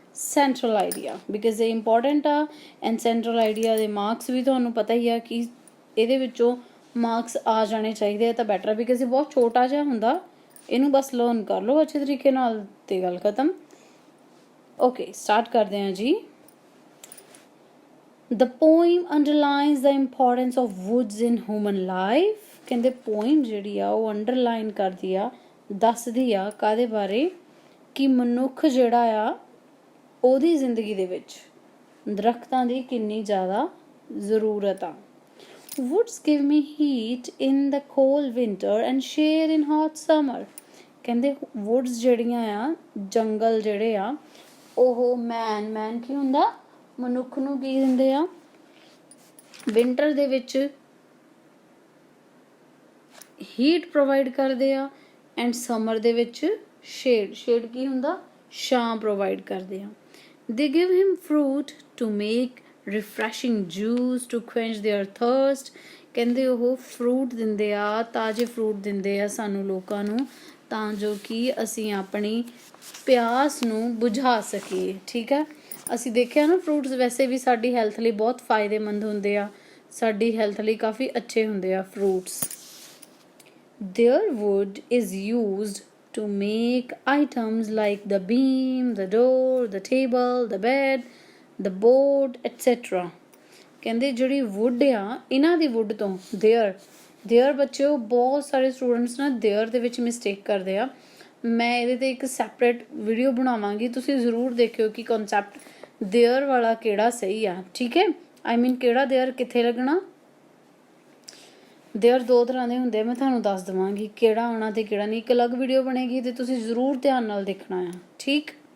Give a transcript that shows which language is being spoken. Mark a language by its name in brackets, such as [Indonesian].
[Punjabi] Central idea, because ਇਹ important ਆ। And central idea ਦੇ ਮਾਰਕਸ ਵੀ ਤੁਹਾਨੂੰ ਪਤਾ ਹੀ ਆ ਕਿ ਇਹਦੇ ਵਿੱਚੋਂ ਮਾਰਕਸ ਆ ਜਾਣੇ ਚਾਹੀਦੇ ਆ ਤਾਂ ਬੈਟਰ ਆ, ਬਿਕਾਜ਼ ਇਹ ਬਹੁਤ ਛੋਟਾ ਜਿਹਾ ਹੁੰਦਾ, ਇਹਨੂੰ ਬਸ ਲਰਨ ਕਰ ਲਓ ਅੱਛੇ ਤਰੀਕੇ ਨਾਲ ਅਤੇ ਗੱਲ ਖਤਮ। ਓਕੇ, ਸਟਾਰਟ ਕਰਦੇ ਹਾਂ ਜੀ। [English] The poem underlines the importance of woods in human life। [Punjabi] ਕਹਿੰਦੇ ਪੋਇਮ ਜਿਹੜੀ ਆ ਉਹ ਅੰਡਰਲਾਈਨ ਕਰਦੀ ਆ, ਦੱਸਦੀ ਆ ਕਾਹਦੇ ਬਾਰੇ? ਕਿ ਮਨੁੱਖ ਜਿਹੜਾ ਆ ਉਹਦੀ ਜ਼ਿੰਦਗੀ ਦੇ ਵਿੱਚ ਦਰਖਤਾਂ ਦੀ ਕਿੰਨੀ ਜ਼ਿਆਦਾ ਜ਼ਰੂਰਤ ਆ। [English] Woods give me heat in the cold winter and shade in hot summer। [Punjabi] ਕਹਿੰਦੇ ਵੁੱਡਸ ਜਿਹੜੀਆਂ ਆ, ਜੰਗਲ ਜਿਹੜੇ ਆ, ਉਹ ਮੈਨ ਕੀ ਹੁੰਦਾ? ਮਨੁੱਖ ਨੂੰ ਕੀ ਦਿੰਦੇ ਆ? ਵਿੰਟਰ ਦੇ ਵਿੱਚ ਹੀਟ ਪ੍ਰੋਵਾਈਡ ਕਰਦੇ ਆ, ਐਂਡ ਸਮਰ ਦੇ ਵਿੱਚ ਸ਼ੇਡ ਕੀ ਹੁੰਦਾ? ਛਾਂ ਪ੍ਰੋਵਾਈਡ ਕਰਦੇ ਆ। [English] They give him fruit to make refreshing juice to quench their thirst। [Punjabi] ਕਹਿੰਦੇ ਉਹ ਫਰੂਟ ਦਿੰਦੇ ਆ, ਤਾਜ਼ੇ ਫਰੂਟ ਦਿੰਦੇ ਆ ਸਾਨੂੰ ਲੋਕਾਂ ਨੂੰ, ਤਾਂ ਜੋ ਕਿ ਅਸੀਂ ਆਪਣੀ ਪਿਆਸ ਨੂੰ ਬੁਝਾ ਸਕੀਏ, ਠੀਕ ਹੈ। ਅਸੀਂ ਦੇਖਿਆ ਨਾ ਫਰੂਟਸ ਵੈਸੇ ਵੀ ਸਾਡੀ ਹੈਲਥ ਲਈ ਬਹੁਤ ਫਾਇਦੇਮੰਦ ਹੁੰਦੇ ਆ, ਸਾਡੀ ਹੈਲਥ ਲਈ ਕਾਫੀ ਅੱਛੇ ਹੁੰਦੇ ਆ fruits. [English] Their wood is used to make items like the beam, the door, the table, the bed, the board, etc। [Punjabi] ਕਹਿੰਦੇ ਜਿਹੜੀ ਵੁੱਡ ਆ, ਇਹਨਾਂ ਦੀ ਵੁੱਡ ਤੋਂ ਦੇਅਰ ਬੱਚਿਓ, ਬਹੁਤ ਸਾਰੇ ਸਟੂਡੈਂਟਸ ਨਾ ਦੇਅਰ ਦੇ ਵਿੱਚ ਮਿਸਟੇਕ ਕਰਦੇ ਆ। ਮੈਂ ਇਹਦੇ 'ਤੇ ਇੱਕ ਸੈਪਰੇਟ ਵੀਡੀਓ ਬਣਾਵਾਂਗੀ, ਤੁਸੀਂ ਜ਼ਰੂਰ ਦੇਖਿਓ ਕਿ ਕਨਸੈਪਟ ਦੇਅਰ ਵਾਲਾ ਕਿਹੜਾ ਸਹੀ ਆ, ਠੀਕ ਹੈ। ਆਈ ਮੀਨ ਕਿਹੜਾ ਦੇਅਰ ਕਿੱਥੇ ਲੱਗਣਾ। ਦੇਅਰ ਦੋ ਤਰ੍ਹਾਂ ਦੇ ਹੁੰਦੇ ਆ, ਮੈਂ ਤੁਹਾਨੂੰ ਦੱਸ ਦੇਵਾਂਗੀ ਕਿਹੜਾ ਆਉਣਾ ਅਤੇ ਕਿਹੜਾ ਨਹੀਂ। ਇੱਕ ਅਲੱਗ ਵੀਡੀਓ ਬਣੇਗੀ ਅਤੇ ਤੁਸੀਂ ਜ਼ਰੂਰ ਧਿਆਨ ਨਾਲ ਦੇਖਣਾ ਆ, ਠੀਕ।